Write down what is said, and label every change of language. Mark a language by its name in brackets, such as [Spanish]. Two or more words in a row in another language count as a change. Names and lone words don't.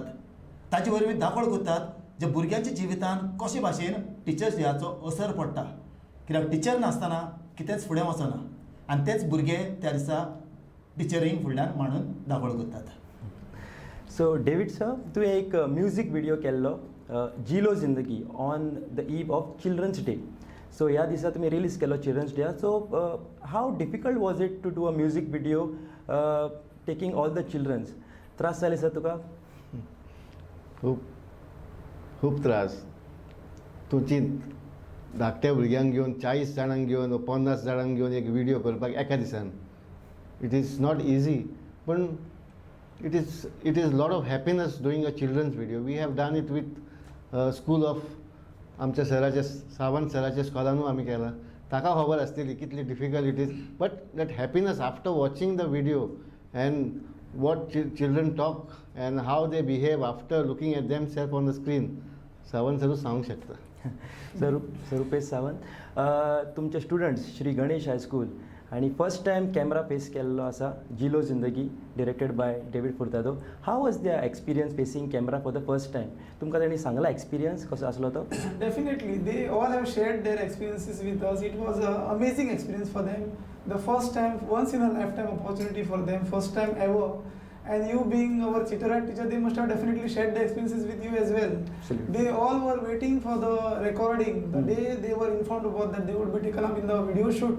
[Konkani] ताचे वरवीं दाखोळ करतात जे भुरग्यांच्या जिवितान कशे भाशेन टिचर्स डेयाचो असर पडटा, कित्याक टिचर नासतना कितेंच फुडें वचना. आनी तेच भुरगे त्या दिसा टिचरींक फुडल्यान मांडून दाखोळ करतात. सो डेविड सर, तुवें एक म्युजीक व्हिडिओ केल्लो जिलो जिंदगी [English] on the eve of Children's Day. सो [Konkani] ह्या दिसा तुमी रिलीज केलो [English] Children's Day. So how difficult was it to do a music video taking all the children? [Konkani] त्रास जाले सर तुका? खूब त्रास. तूं चिंत, धाकट्या भुरग्यांक घेवन 40 जाणांक घेवन 50 जाणांक घेवन एक व्हिडिओ करपाक एका दिसान. [English] it is not easy, पण it is lot of happiness doing a children's video. we have done it with school of [Konkani] आमच्या सराच्या सावंत सराच्या स्कॉलानू आमी केला. ताका खबर आसतली कितली [English] difficult it is, but that happiness after watching the video and what children talk and how they behave after looking at them self on the screen, सावंत [Konkani] सरूच सांगूंक शकता. सर रुपेश सावंत, तुमचे स्टुडंट्स श्री गणेश हायस्कूल आणि [English] first time camera face [Konkani] केल्लो आसा जिलो जिंदगी [English] directed by [Konkani] डेविड फुर्तादो. [English] how was their experience facing camera for the first time? [Konkani] तुमकां ताणी सांगला एक्सपिरियन्स कसो आसलो तो? [English] Definitely, they all have shared their experiences with us. It was an amazing experience for them. The first time, once in a lifetime opportunity for them, first time ever. And you being our Chitara teacher, they must have definitely shared the experiences with you as well. Absolutely. They all were waiting for the recording. The day they were informed about that they would be taken up in the video shoot.